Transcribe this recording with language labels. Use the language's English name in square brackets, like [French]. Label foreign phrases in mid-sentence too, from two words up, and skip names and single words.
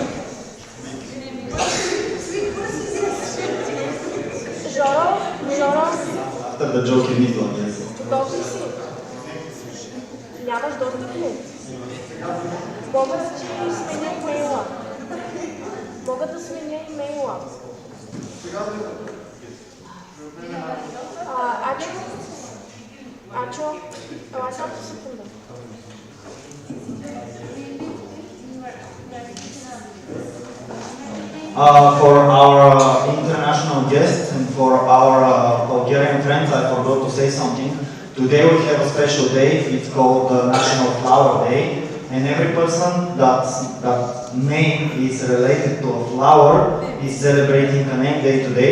[Bulgarian] Жоро? [English] After the joke you need one, yes. [Bulgarian] Готов ли си? Нямаш достъп ли? Мога да ти сменя имейла. Мога да сменя имейла. Ачо, ела само секунда. [English] For our international guests and for our Bulgarian friends, I forgot to say something. Today we have a special day. It's called National Flower Day, and every person that name is related to a flower is celebrating a name day today.